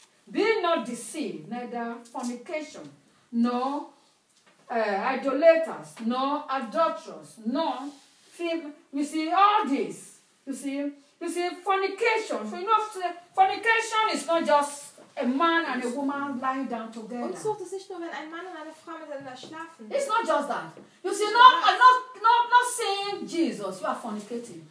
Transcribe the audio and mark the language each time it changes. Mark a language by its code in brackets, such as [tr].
[en] Be not deceived, neither fornication, nor idolaters, nor adulterers, nor thieves. You see, all this, you see, fornication. So you know, fornication is not just a man and a woman lying down together. [de] Unzucht ist nicht nur, wenn ein Mann und eine Frau miteinander schlafen. [en] It's not just that. You see, not seeing Jesus, you are fornicating.